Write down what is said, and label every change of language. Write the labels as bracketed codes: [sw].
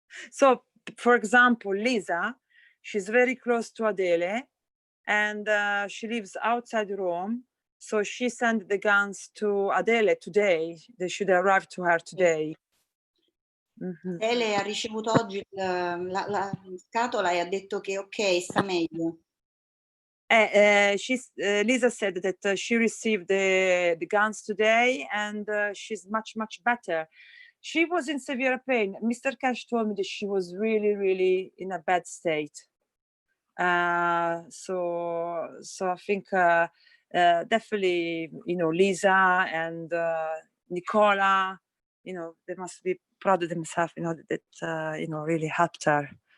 [en] So, for example, Lisa, she's very close to Adele, and she lives outside Rome. So she sent the guns to Adele today. They should arrive to her today. [it] Adele ha ricevuto oggi la scatola e ha detto che ok, sta meglio. [en] Lisa said that she received the guns today, and she's much better. She was in severe pain. Mr. Keshe told me that she was really in a bad state. So I think definitely, Lisa and Nicola, they must be proud of themselves, that really helped her.